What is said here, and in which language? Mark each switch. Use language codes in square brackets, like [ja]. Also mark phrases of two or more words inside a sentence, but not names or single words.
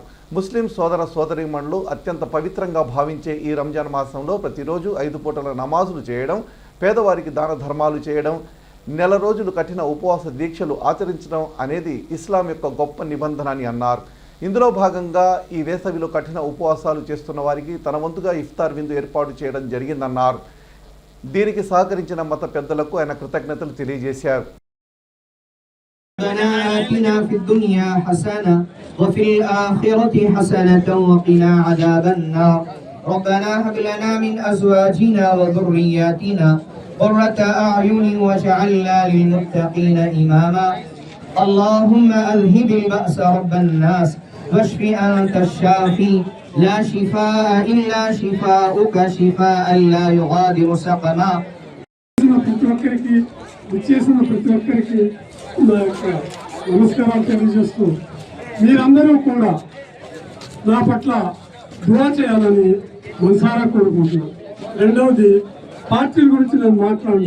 [te] ముస్లిం సోదర సోదరీమణులు అత్యంత పవిత్రంగా భావించే ఈ రంజాన్ మాసంలో ప్రతిరోజు 5 పూటల నమాజులు చేయడం, పేదవారికి దాన ధర్మాలు చేయడం, నెల రోజులు కఠిన ఉపవాస దీక్షలు ఆచరించడం అనేది ఇస్లాం యొక్క గొప్ప నిబంధన అని అన్నారు. ఇందులో భాగంగా ఈ వేసవిలో కఠిన ఉపవాసాలు చేస్తున్న వారికి తన వంతుగా ఇఫ్తార్ విందు ఏర్పాటు చేయడం జరిగిందన్నారు. దీనికి సహకరించిన మత పెద్దలకు ఆయన కృతజ్ఞతలు తెలియజేశారు. [ar] ربنا آتنا في الدنيا حسنة وفي الآخرة حسنة وقنا عذاب النار ربنا هب لنا من أزواجنا وذرياتنا قرة أعين واجعلنا للمتقين إماما اللهم أذهب البأس رب الناس واشف أنت الشافي لا شفاء إلا شفاؤك شفاء لا يغادر سقما. [te] నా యొక్క నమస్కారాలు తెలియజేస్తూ మీరందరూ కూడా నా పట్ల దుఆ చేయాలని మనసారా కోరుకుంటున్నాను. రెండవది, పార్టీల గురించి నేను మాట్లాడను.